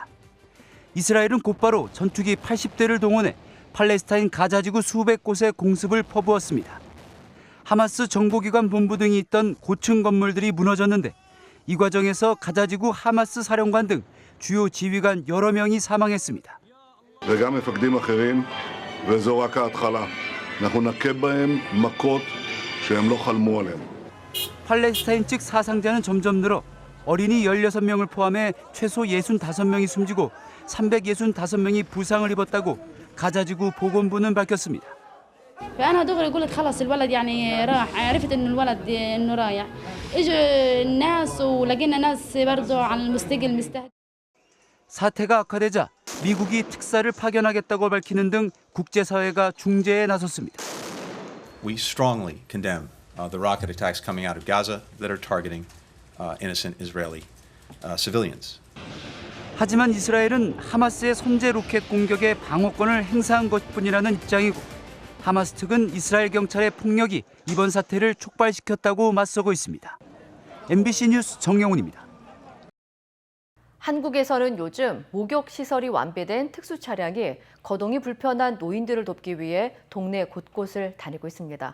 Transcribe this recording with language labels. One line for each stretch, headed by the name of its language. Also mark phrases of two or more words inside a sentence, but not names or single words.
Korean: 이스라엘은 곧바로 전투기 80대를 동원해 팔레스타인 가자지구 수백 곳에 공습을 퍼부었습니다. 하마스 정보기관 본부 등이 있던 고층 건물들이 무너졌는데 이 과정에서 가자지구 하마스 사령관 등 주요 지휘관 여러 명이 사망했습니다.
Hebrew: וגם מפקדים אחרים, וזו רק ההתחלה. אנחנו נכה בהם מכות שהם לא חלמו עליהם.
Korean: 팔레스타인 측 사상자는 점점 늘어 어린이 16명을 포함해 최소 65명이 숨지고 365명이 부상을 입었다고 가자지구 보건부는 밝혔습니다.
Arabic: فأنا دغري قلت خلص الولد يعني راح عرفت إنه الولد إنه رايح إجوا الناس ولقينا ناس برضو على المستقل مستهدف.
Korean: 사태가 악화되자 미국이 특사를 파견하겠다고 밝히는 등 국제사회가 중재에 나섰습니다.
English: We strongly condemn the rocket attacks coming out of Gaza that are targeting innocent Israeli civilians.
Korean: 하지만 이스라엘은 하마스의 선제 로켓 공격에 방어권을 행사한 것뿐이라는 입장이고 하마스 측은 이스라엘 경찰의 폭력이 이번 사태를 촉발시켰다고 맞서고 있습니다. MBC 뉴스 정영훈입니다. 한국에서는 요즘 목욕시설이 완비된 특수 차량이 거동이 불편한 노인들을 돕기 위해 동네 곳곳을 다니고 있습니다.